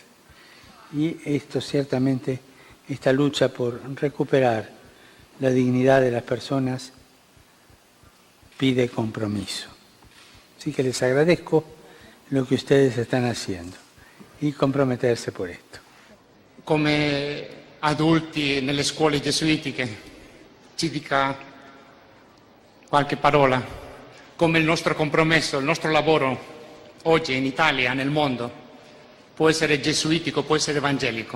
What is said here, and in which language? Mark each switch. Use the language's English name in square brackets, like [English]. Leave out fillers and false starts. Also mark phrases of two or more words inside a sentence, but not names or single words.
[Spanish] Y esto ciertamente, esta lucha por recuperar la dignidad de las personas pide compromiso. Así que les agradezco lo que ustedes están haciendo y comprometerse por esto. [Italian] Come adulti nelle scuole gesuitiche, ci dica qualche parola, come il nostro compromesso, il nostro lavoro oggi in Italia, nel mondo, può essere gesuitico, può essere evangelico.